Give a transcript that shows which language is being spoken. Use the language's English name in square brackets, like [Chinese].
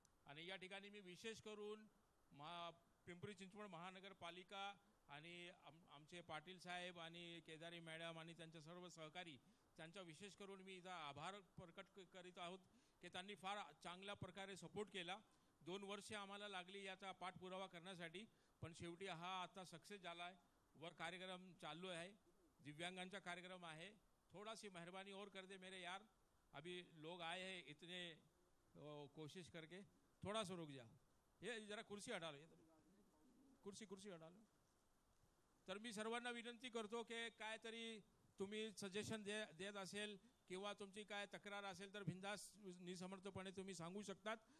[Marathi] आणि या ठिकाणी मी विशेष करून पिंपरी चिंचवड महानगरपालिका आणि आमचे पाटील साहेब आणि केदारी मॅडम आणि त्यांचे सर्व सहकारी त्यांचा विशेष करून मी इथं आभार प्रकट करीत आहोत की त्यांनी फार चांगल्या प्रकारे सपोर्ट केला। 2 वर्षे आम्हाला लागली याचा पाठपुरावा करण्यासाठी, पण शेवटी हा आता सक्सेस झाला आहे। [Hindi] वर कार्यक्रम चालू है, दिव्यांगांचा कार्यक्रम है, थोड़ा सी मेहरबानी और कर दे मेरे यार। अभी लोग आए हैं इतने कोशिश करके, थोड़ा सा रुक जा, ये जरा कुर्सी हटा लो, कुर्सी हटा लो। [Marathi] तर मी सर्वांना विनंती करतो की काहीतरी तुम्ही सजेशन देत असेल किंवा तुमची काय तक्रार असेल तर बिनधास्त निसमर्थपणे तुम्ही सांगू शकतात।